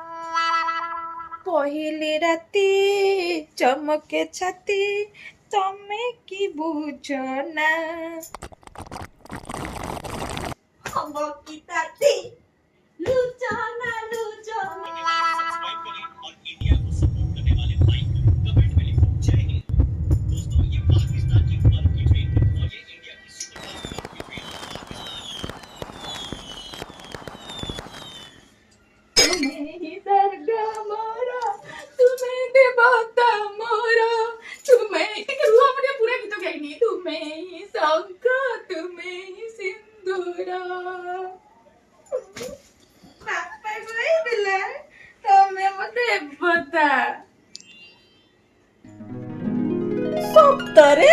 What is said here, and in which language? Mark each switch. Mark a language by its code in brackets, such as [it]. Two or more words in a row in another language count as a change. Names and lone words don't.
[or] ପହିଲି ରାତି ଚମକେ ଛାତି ତମେ କି ବୁଝ ନା। ହବ କି ତାତି ଲୁଚନା ଲୁଚନା। [hi] तुम्हें ही स्वर्ग मोरा तुम्हें देवता मोरा तुम्हें [or] ଟିକେ ରୁହ ମୁଁ ଟିକେ ପୁରା ଗୀତ ଗାଇନି। [hi] तुम्हें ही ଶଙ୍ଖ तुम्हें ही ସିନ୍ଦୁର। [or] ବାପା କହିଥିଲେ ତମେ ମୋ ଦେବତା। ସତରେ?